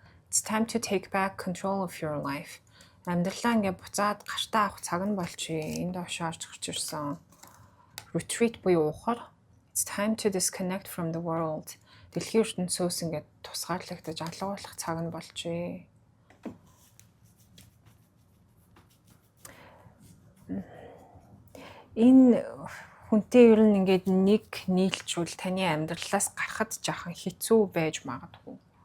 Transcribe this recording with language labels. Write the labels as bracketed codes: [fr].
[en] It's time to take back control of your life. [mn] Амьдралаа ингээ буцаад гартаа авах цаг нь болчихъя. Энд доошоо орж гарч ирсэн. Retreat буюу ухар. [en] It's time to disconnect from the world. [mn] Дэлхийн ертөнцөөс ингээ тусгаарлагдаж алга болох цаг нь болчихъя. Энэ хүнтэй ер нь ингээд нэг нийлжүүл таны амьдралаас гарахад жаахан хэцүү байж магадгүй.